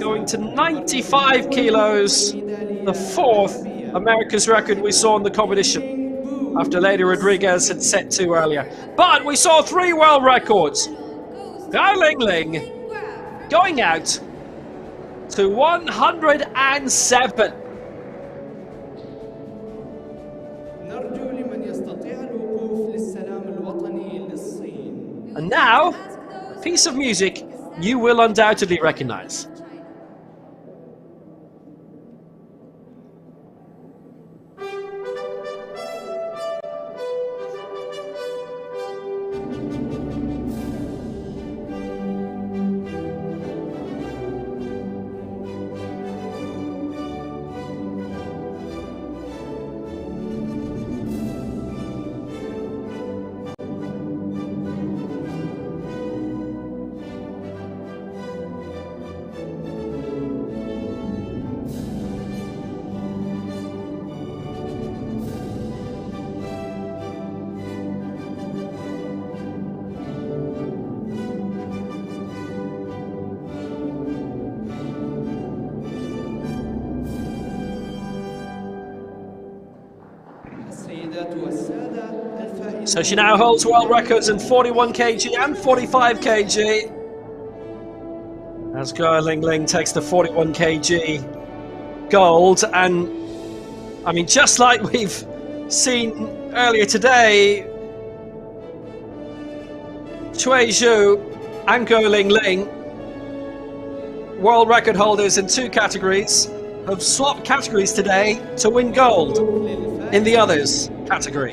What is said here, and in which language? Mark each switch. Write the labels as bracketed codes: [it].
[en] going to 95 kilos, the 4th America's record we saw in the competition, after Lady Rodriguez had set 2 earlier. But we saw 3 world records. Gao Ling Ling going out to 107. [ar] نرجو لمن يستطيع الوقوف للسلام الوطني للصين. [en] And now, a piece of music you will undoubtedly recognize. [ar] السيدات والسادة الفائزون. [en] So she now holds world records in 41 kg and 45 kg. As Gao Ling Ling takes the 41 kg gold. And I mean, just like we've seen earlier today, Chui Zhu and Gao Ling Ling, world record holders in 2 categories, have swapped categories today to win gold in the others category.